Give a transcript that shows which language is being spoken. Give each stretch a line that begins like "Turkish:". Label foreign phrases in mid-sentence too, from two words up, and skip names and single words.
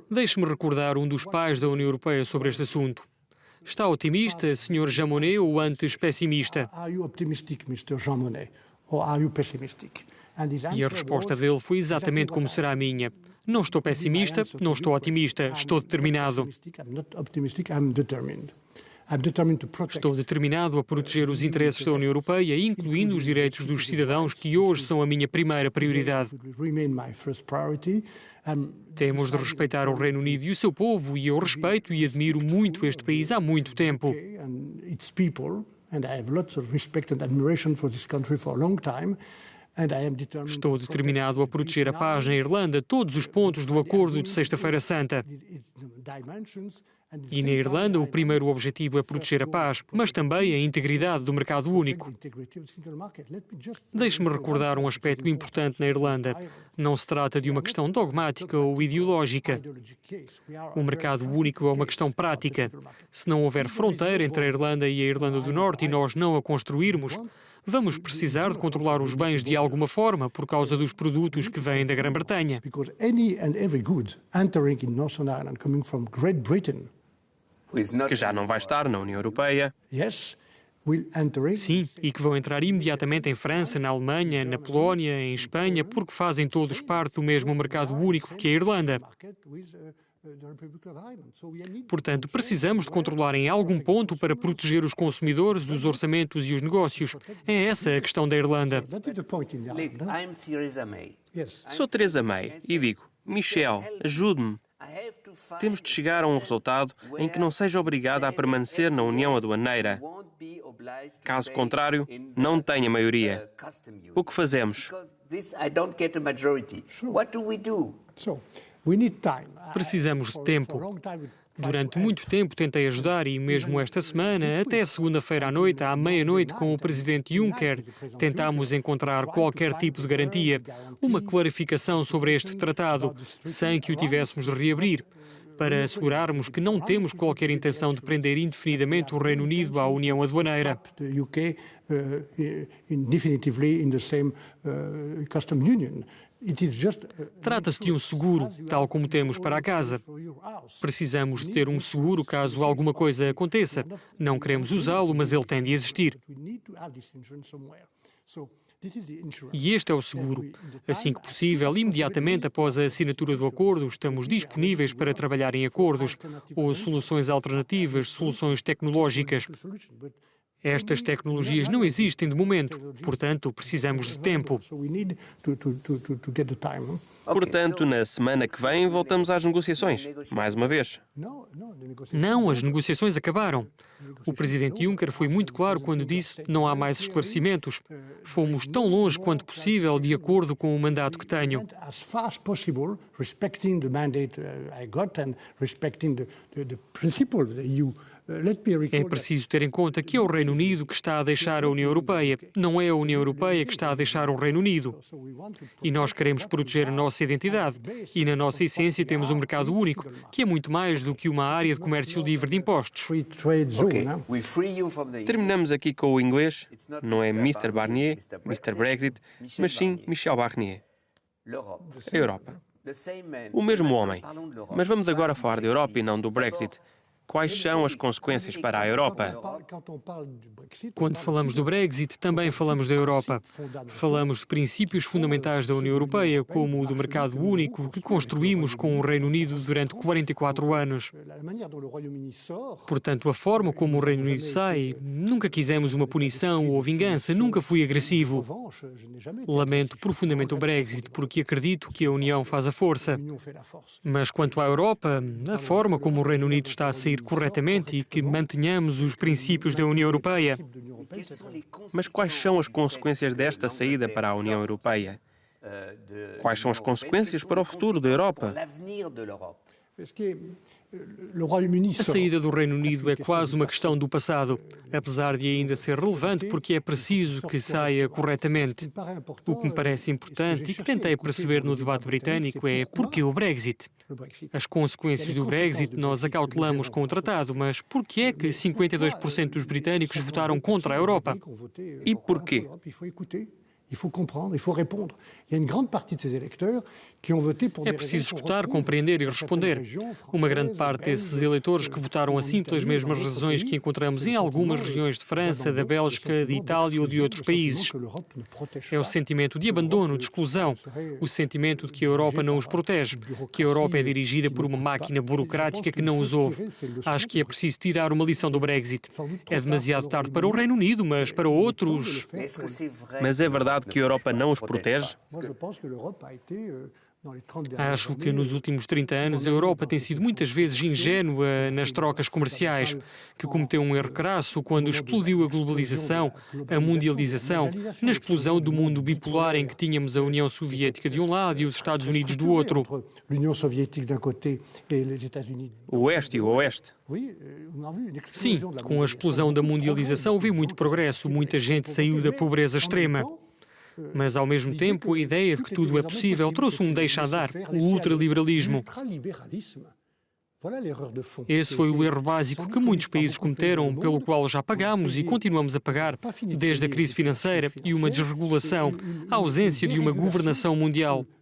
Portuguese: Deixe-me recordar um dos pais da União Europeia sobre este assunto. Está otimista, Sr. Jean Monnet, ou antes pessimista?
English: Are you optimistic, Mr. Jean Monnet, or are you pessimistic? And his
Portuguese: E a
English: answer
Portuguese: resposta
English: was
Portuguese: dele foi exatamente como será a minha. Não estou pessimista, não estou otimista, estou determinado.
English: I'm not optimistic, I'm determined. I'm determined to protect
Portuguese: Estou determinado a proteger os interesses da União Europeia, incluindo os direitos dos cidadãos, que hoje são a minha primeira prioridade.
English: will remain my first priority.
Portuguese: Temos de respeitar o Reino Unido e o seu povo, e eu respeito e admiro muito este país há muito tempo.
English: And its people, and I have lots of respect and admiration for this country for a long time, and I am determined
Portuguese: Estou determinado a proteger a paz na Irlanda, todos os pontos do acordo de Sexta-feira Santa.
English: its dimensions and
Portuguese: E na Irlanda, o primeiro objetivo é proteger a paz, mas também a integridade do mercado único.
English: integrity of the single market. Let me just
Portuguese: Deixe-me recordar um aspecto importante na Irlanda. Não se trata de uma questão dogmática ou ideológica.
English: ideology case. We are
Portuguese: O mercado único é uma questão prática. Se não houver fronteira entre a Irlanda e a Irlanda do Norte e nós não a construirmos, vamos precisar de controlar os bens de alguma forma por causa dos produtos que vêm da Grã-Bretanha.
English: Because any and every good entering in Northern Ireland coming from Great Britain,
Portuguese: que já não vai estar na União Europeia.
English: yes, will enter in.
Portuguese: Sim, e que vão entrar imediatamente em França, na Alemanha, na Polónia, em Espanha, porque fazem todos parte do mesmo mercado único que a Irlanda.
English: Market with, the Republic of Ireland. So we need
Portuguese: Portanto, precisamos de controlar em algum ponto para proteger os consumidores, os orçamentos e os negócios. É essa a questão da Irlanda.
English: that is the point in the Look, Ireland. I'm Theresa May. Yes.
Portuguese: Sou Theresa May e digo, Michel, ajude-me.
English: I have to find
Portuguese: Temos de chegar a um resultado em que não seja obrigada a permanecer na União Aduaneira.
English: won't be obliged to
Portuguese: Caso
English: pay
Portuguese: contrário,
English: in
Portuguese: não tenha maioria.
English: custom duty.
Portuguese: O que fazemos?
English: Because this I don't get a majority. What do we do? So we need time.
Portuguese: Precisamos de tempo.
English: For a long time, we tried
Portuguese: Durante
English: to
Portuguese: muito tempo tentei ajudar e mesmo esta semana, até segunda-feira à noite, à meia-noite, com o presidente Juncker, tentámos encontrar qualquer tipo de garantia, uma clarificação sobre este tratado, sem que o tivéssemos de reabrir, para assegurarmos que não temos qualquer intenção de prender indefinidamente o Reino Unido à União Aduaneira.
English: the UK definitively in the same custom union. It is just
Portuguese: Trata-se de um seguro, tal como temos para a casa.
English: for your house.
Portuguese: Precisamos de ter um seguro caso alguma coisa aconteça. Não queremos usá-lo, mas ele tem de existir.
English: We need to have this insurance somewhere. So this is the insurance.
Portuguese: E este é o seguro. Assim que possível, imediatamente após a assinatura do acordo, estamos disponíveis para trabalhar em acordos ou soluções alternativas, soluções tecnológicas.
English: Solution, but
Portuguese: Estas tecnologias não existem de momento, portanto, precisamos de tempo.
English: so we need to get the time.
Portuguese: Portanto, na semana que vem, voltamos às negociações. Mais uma vez.
English: No, the negotiation.
Portuguese: Não, as negociações acabaram. O presidente Juncker foi muito claro quando disse que não há mais esclarecimentos. Fomos tão longe quanto possível de acordo com o mandato que tenho.
English: As far as possible, respecting the mandate I got and respecting the principle of the EU. Let me
Portuguese: É
English: recall that
Portuguese: preciso ter em conta que é o Reino Unido que está a deixar a União Europeia, não é a União Europeia que está a deixar o Reino Unido.
English: so we want to
Portuguese: E nós queremos proteger a nossa identidade. E na nossa essência temos um mercado único, que é muito mais do que uma área de comércio livre de impostos.
English: free trade zone. Okay, Huh? we free you from the
Portuguese: Terminamos aqui com o inglês. Não é Mr. Barnier, Mr. Brexit, mas sim Michel Barnier.
French: l'Europe.
Portuguese: A Europa.
English: The same man.
Portuguese: O mesmo homem.
French: Parlons de l'Europe.
Portuguese: Mas vamos agora falar da Europa e não do Brexit. Quais são as consequências para a Europa?
French: Quand on parle du Brexit,
Portuguese: Quando falamos do Brexit, também falamos da Europa. Falamos de princípios fundamentais da União Europeia, como o do mercado único, que construímos com o Reino Unido durante 44 anos.
French: la manière dont le Royaume-Uni sort,
Portuguese: Portanto, a forma como o Reino Unido sai, nunca quisemos uma punição ou vingança, nunca fui
French: en
Portuguese: agressivo.
French: revanche, je n'ai jamais été
Portuguese: Lamento profundamente o Brexit, porque acredito que a União faz a força.
French: l'Union fait la force.
Portuguese: Mas quanto à Europa, a forma como o Reino Unido está a sair corretamente e que mantenhamos os princípios da União Europeia.
French: De l'Union européenne, Quelles sont les conséquences
Portuguese: Mas quais são as consequências desta saída para a União Europeia? Quais são as consequências para o futuro da Europa?
French: l'avenir de l'Europe? parce que le Royaume-Uni
Portuguese: A
French: sort.
Portuguese: saída do Reino Unido é quase uma questão do passado, apesar de ainda ser relevante porque é preciso que saia corretamente. O que me parece importante e que tentei perceber no debate britânico é porquê o Brexit.
French: Le Brexit.
Portuguese: As consequências do Brexit nós acautelamos com o tratado, mas porquê é que 52% dos britânicos votaram contra a Europa? E porquê?
French: Il faut écouter, il faut comprendre, il faut répondre. Il y a une grande partie de ces électeurs qui ont voté pour
Portuguese: É
French: des
Portuguese: preciso
French: raisons qu'on
Portuguese: escutar,
French: retrouve
Portuguese: compreender e
French: dans
Portuguese: responder.
French: certaines régions
Portuguese: Uma grande
French: françaises,
Portuguese: parte
French: belges,
Portuguese: desses eleitores que votaram assim pelas mesmas razões que encontramos em algumas regiões de França, da Bélgica, de Itália ou de outros países. É o sentimento de abandono, de exclusão, o sentimento de que a Europa não os protege, que a Europa é dirigida por uma máquina burocrática que não os ouve. Acho que é preciso tirar uma lição do Brexit. É demasiado tarde para o Reino Unido, mas para outros...
French: Est-ce que c'est vrai?
Portuguese: Mas é verdade que a Europa não os protege?
French: Moi, je pense que l'Europe a été, dans les 30 dernières
Portuguese: Acho que
French: années,
Portuguese: nos últimos 30 anos a Europa tem sido muitas vezes ingênua nas trocas comerciais, que cometeu um erro crasso quando explodiu a globalização, a mundialização, na explosão do mundo bipolar em que tínhamos a União Soviética de um lado e os Estados Unidos do outro.
French: entre l'Union soviétique d'un côté et les États-Unis.
Portuguese: O Oeste e o Oeste.
French: Oui, on a vu une
Portuguese: Sim,
French: explosion de la
Portuguese: com a explosão da mundialização veio muito progresso, muita gente saiu da pobreza extrema. Mas, ao mesmo tempo, a ideia de que tudo é possível trouxe um deixa-andar, o ultraliberalismo.
French: L'ultralibéralisme
Portuguese: Esse foi o erro básico que muitos países cometeram, pelo qual já pagamos e continuamos a pagar, desde a crise financeira e uma desregulação, a ausência de uma governação mundial.